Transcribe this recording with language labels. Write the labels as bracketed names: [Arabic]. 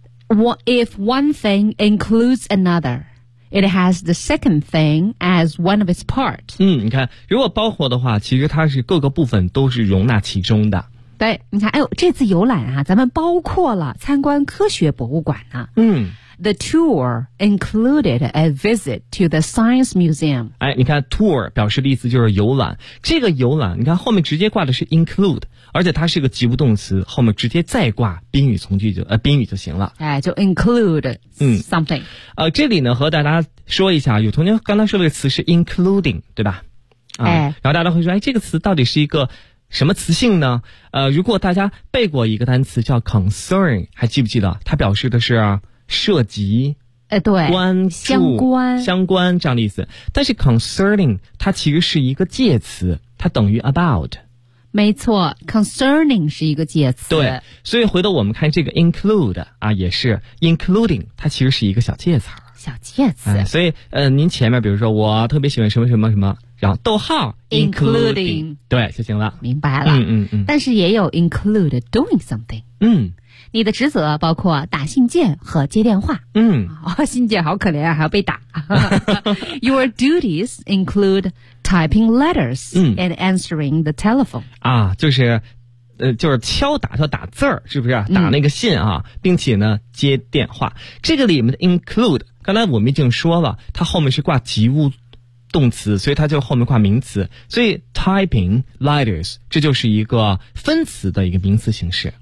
[English] If one thing includes another, it has the second thing as one of its part。 [Chinese] 你看，如果包括的话，其实它是各个部分都是容纳其中的。对，你看，哎呦，这次游览啊，咱们包括了参观科学博物馆呢、啊。 [English] The tour included a visit to the science museum. [Chinese] 哎，你看 tour 表示的意思就是游览。这个游览，你看后面直接挂的是 include， 而且它是个及物动词，后面直接再挂宾语从句就宾语就行了。哎，就 [English] include something。 [Chinese] 这里呢和大家说一下，有同学刚才说的词是 including， 对吧？哎，然后大家会说，哎，这个词到底是一个什么词性呢？如果大家背过一个单词叫 concern， 还记不记得？它表示的是涉及，对，相关这样的意思。但是 concerning 它其实是一个介词，它等于 about。没错 ，concerning 是一个介词。对，所以回头我们看这个 include 啊，也是 including， 它其实是一个小介词。小介词。所以您前面比如说我特别喜欢什么什么什么，然后逗号 [English] including， [Chinese] 对就行了。明白了。但是也有 [English] include doing something。 [Chinese] 你的职责包括打信件和接电话。信件好可怜啊，还要被打。 [English] Your duties include typing letters and answering the telephone. [Chinese] 啊，就是敲打叫打字儿，是不是打那个信啊，并且呢接电话。这个里面的 include， 刚才我们已经说了，它后面是挂及物动词，所以它就后面挂名词。所以 [English] typing letters， [Chinese] 这就是一个分词的一个名词形式。